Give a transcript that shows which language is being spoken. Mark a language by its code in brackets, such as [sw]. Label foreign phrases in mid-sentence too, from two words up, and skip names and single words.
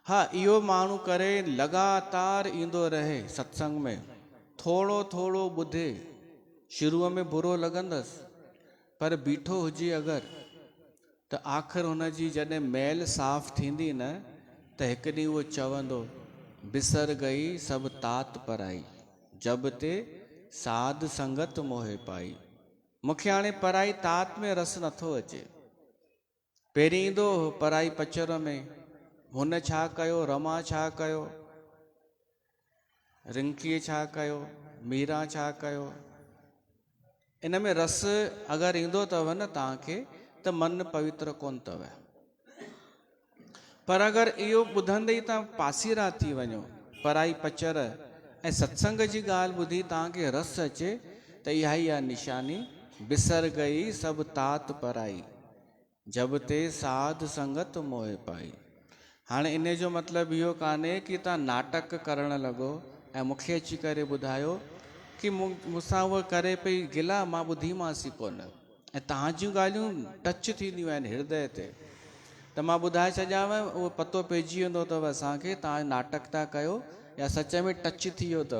[sd] हाँ, इहो माण्हू करे लगातार ईंदो रहे सत्संग में, थोड़ो थोड़ो ॿुधे, शुरूअ में बुरो लॻंदसि, पर बीठो हुजे अगरि त आख़िर हुनजी जॾहिं मैल साफ़ थींदी न, त हिकु ॾींहुं उहो चवंदो, [pa] ਬਿਸਰ ਗਈ ਸਭੁ ਤਾਤ ਪਰਾਈ, ਜਬ ਤੇ ਸਾਧ ਸੰਗਤ ਮੋਹੇ ਪਾਈ। [sd] मूंखे हाणे पराई तात में रस नथो अचे। पहिरीं ईंदो पराई पचर में, हुन छा कयो, रमा छा कयो, रिंकीअ छा कयो, मीरा छा कयो। इन में रस अगरि ईंदो अथव न तव्हांखे, त मन पवित्र कोन अथव। पर अगरि इहो ॿुधंदे ई तव्हां पासीरा थी वञो, पराई पचर ऐं सत्संग जी ॻाल्हि ॿुधी तव्हांखे रस अचे, त इहा ई आहे निशानी, [pa] ਬਿਸਰ ਗਈ ਸਭੁ ਤਾਤ ਪਰਾਈ, ਜਬ ਤੇ ਸਾਧ ਸੰਗਤ ਮੋਹੇ ਪਾਈ। [sd] हाणे इन जो मतिलबु इहो कान्हे कि तव्हां नाटक करणु लॻो ऐं मूंखे अची करे ॿुधायो कि मूंसां उहा करे पई गिला, मां ॿुधीमांसि कोन, ऐं तव्हांजियूं ॻाल्हियूं टच थींदियूं आहिनि हृदय ते, त मां ॿुधाए छॾियांव, उहो पतो पइजी वेंदो अथव असांखे तव्हां नाटक था कयो या सच में टच थी वियो अथव।